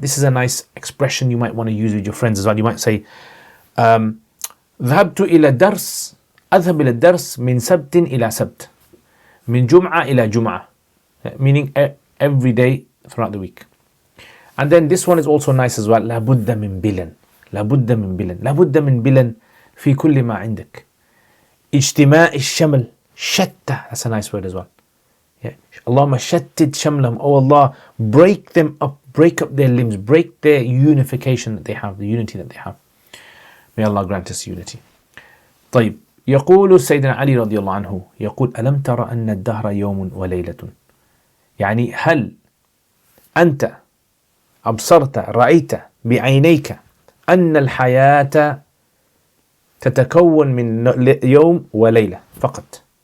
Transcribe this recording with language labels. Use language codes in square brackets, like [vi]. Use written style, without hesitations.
[en] This is a nice expression you might want to use with your friends as well. You might say, [ar] ذهبت إلى درس أذهب إلى الدرس من سبت إلى سبت من جمعة إلى جمعة, [en] meaning every day throughout the week. And then this one is also nice as well. [ar] لابد من بلن, لابد من بلن, لابد من بلن في كل ما عندك. اجتماع الشمل شتى. [en] That's a nice word as well. Yeah. [ar] Allahumma shattid shamlam. [en] Oh Allah, break them up, break up their limbs, break their unification that they have, the unity that they have. May Allah grant us unity. [ar] طيب, يقول سيدنا علي رضي الله عنه يقول ألم ترى أن الدهر يوم وليلة. يعني هل أنت أبصرت رأيت بعينيك أن الحياة تتكون من يوم وليلة فقط.